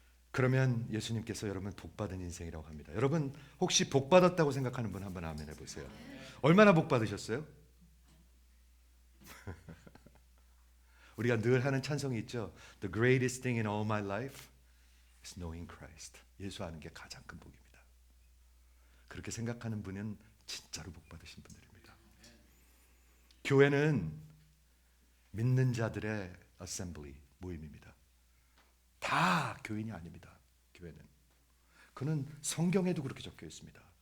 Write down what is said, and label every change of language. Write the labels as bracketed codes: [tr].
[ko] 그러면 예수님께서 여러분 복받은 인생이라고 합니다. 여러분 혹시 복받았다고 생각하는 분 한번 아멘 해보세요. 얼마나 복받으셨어요? 우리가 늘 하는 찬송이 있죠. [en] The greatest thing in all my life is knowing Christ. [ko] 예수 아는 게 가장 큰 복입니다. 그렇게 생각하는 분은 진짜로 복받으신 분들입니다. 교회는 믿는 자들의 assembly, 모임입니다. 다 교인이 아닙니다. 교회는. 그는 성경에도 그렇게 적혀 있습니다.